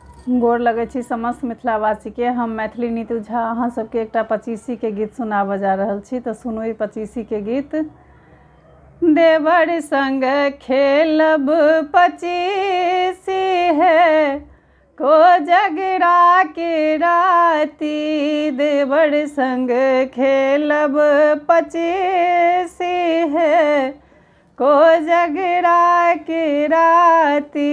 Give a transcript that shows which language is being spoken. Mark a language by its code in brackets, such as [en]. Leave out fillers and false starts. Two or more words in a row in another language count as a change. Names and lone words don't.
[mai] गोर लगै छी समस्त मिथिलावासी के। हम मैथिली नीतू झा अहाँ सबके एकटा पचीसी के गीत सुनाबऽ जा रहल छी, तऽ सुनू ई पचीसी के गीत। देवर संग खेलब पचीसी है कोजगरा के राती, देवर संग खेलब पचीसी है कोजगरा के राती।